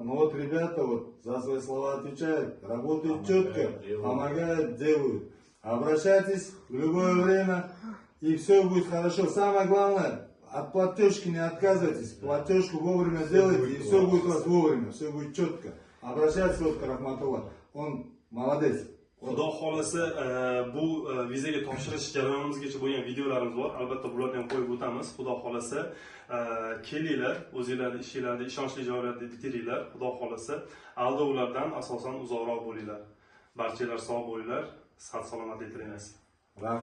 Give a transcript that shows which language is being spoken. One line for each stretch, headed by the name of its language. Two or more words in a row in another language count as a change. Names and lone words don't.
Russian: Но вот ребята вот за свои слова отвечают, работают четко, помогают, делают. Обращайтесь в любое время, и все будет хорошо. Самое главное, от платежки не отказывайтесь. Платежку вовремя делайте, и все будет у вас вовремя, все будет четко. Обращайтесь вот к Рахматулла, он молодец.
Uzbek: Xudo xolasa bu vizaga topshirish jarayonimizgacha bo'lgan videolarimiz bor. Albatta bularni ham qo'yib o'tamiz. Xudo xolasa kelinglar, o'zingizlarning ishinglarni ishonchli joylarda bitiringlar. Xudo xolasa aldovlardan asosan uzoqroq bo'linglar. Barchalar sog' bo'linglar, sihat salomatlik tilaymiz.